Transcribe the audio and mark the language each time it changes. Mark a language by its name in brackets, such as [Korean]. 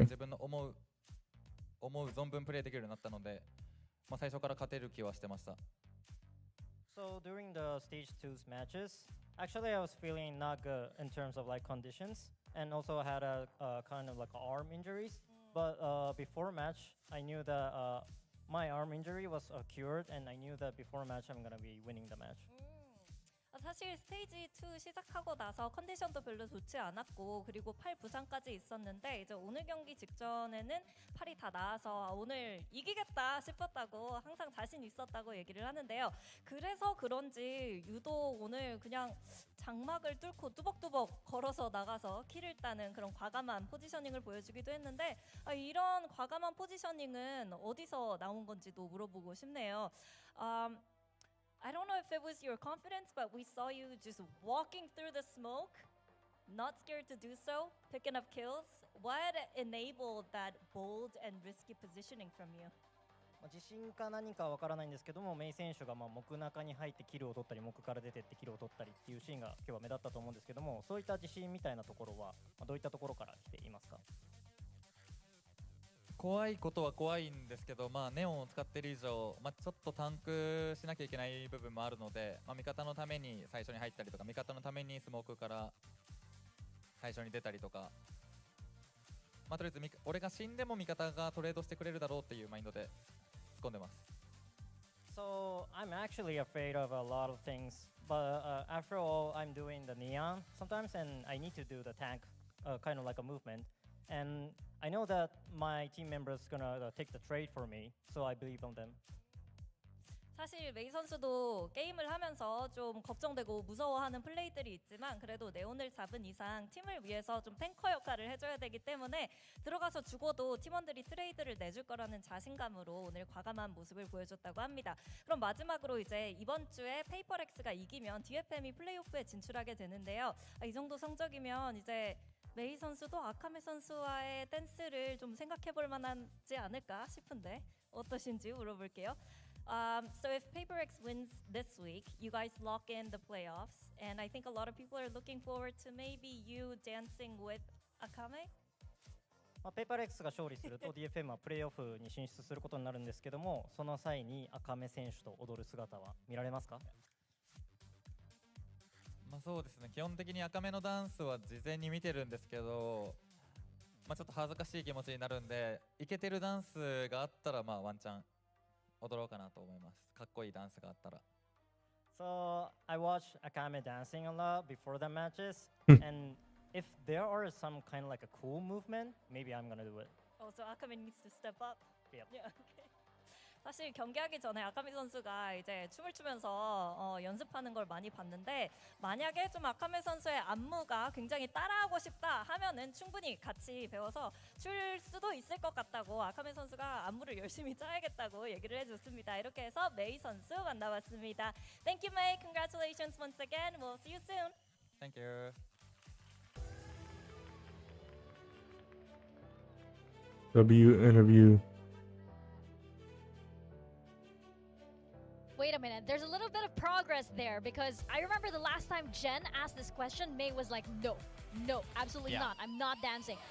[Japanese] 自分の思う存分プレーできるようになったので、最初から勝てる気はしてました。 [English] So during the stage 2's matches, actually I was feeling not good in terms of like conditions, and also had a kind of like arm injuries. But before match, I knew that my arm injury was cured, and I knew that before match I'm gonna be winning the match. [Korean] 사실 스테이지 2 시작하고 나서 컨디션도 별로 좋지 않았고 그리고 팔 부상까지 있었는데 이제 오늘 경기 직전에는 팔이 다 나아서 오늘 이기겠다 싶었다고 항상 자신 있었다고 얘기를 하는데요. 그래서 그런지 유독 오늘 그냥 장막을 뚫고 뚜벅뚜벅 걸어서 나가서 킬을 따는 그런 과감한 포지셔닝을 보여주기도 했는데 이런 과감한 포지셔닝은 어디서 나온 건지도 물어보고 싶네요. [English] I don't know if it was your confidence, but we saw you just walking through the smoke, not scared to do so, picking up kills. What enabled that bold and risky positioning from you? [Japanese] 自信か何かわからないんですけども、メイ選手が木中に入ってキルを取ったり、木から出てってキルを取ったりっていうシーンが今日は目立ったと思うんですけども、そういった自信みたいなところはどういったところから来ていますか？怖いことは怖いんですけど、ネオンを使っている以上、ちょっとタンクしなきゃいけない部分もあるので、味方のために最初に入ったりとか、味方のためにスモークから最初に出たりとか、とりあえず俺が死んでも味方がトレードしてくれるだろうっていうマインドで突っ込んでます。 [English] So I'm actually afraid of a lot of things, but after all, I'm doing the neon sometimes, and I need to do the tank, kind of like a movement. And I know that my team members gonna take the trade for me, so I believe on them. [Korean] 사실 메이 선수도 게임을 하면서 좀 걱정되고 무서워하는 플레이들이 있지만 그래도 네온을 잡은 이상 팀을 위해서 좀 탱커 역할을 해줘야 되기 때문에 들어가서 죽어도 팀원들이 트레이드를 내줄 거라는 자신감으로 오늘 과감한 모습을 보여줬다고 합니다. 그럼 마지막으로 이제 이번 주에 페이퍼렉스가 이기면 DFM이 플레이오프에 진출하게 되는데요. 이 정도 성적이면 이제 메이 선수도 아카메 선수와의 댄스를 좀 생각해볼 만하지 않을까 싶은데 어떠신지 물어볼게요. [English] So if PaperX wins this week, you guys lock in the playoffs, and I think a lot of people are looking forward to maybe you dancing with Akame. [Japanese] ペーパーレックスが勝利すると DFM はプレーオフに進出することになるんですけども、その際に赤目選手と踊る姿は見られますか？そうですね、基本的に赤目のダンスは事前に見てるんですけど、ちょっと恥ずかしい気持ちになるんで、イケてるダンスがあったらワンチャン踊ろうかなと思います。かっこいいダンスがあったら。 [English] So I watch Akame dancing a lot before the matches, and if there are some kind of like a cool movement, maybe I'm gonna do it. Oh, so Akame needs to step up. Yep. Yeah, okay. [Korean] 사실 경기하기 전에 아카미 선수가 이제 춤을 추면서 연습하는 걸 많이 봤는데 만약에 좀 아카미 선수의 안무가 굉장히 따라하고 싶다 하면은 충분히 같이 배워서 출 수도 있을 것 같다고 아카미 선수가 안무를 열심히 짜야겠다고 얘기를 해줬습니다. 이렇게 해서 메이 선수 만나봤습니다. [English] Thank you, May. Congratulations once again. We'll see you soon. Thank you. W interview. Wait a minute, there's a little bit of progress there because I remember the last time Jen asked this question, May was like, no, absolutely not. I'm not dancing.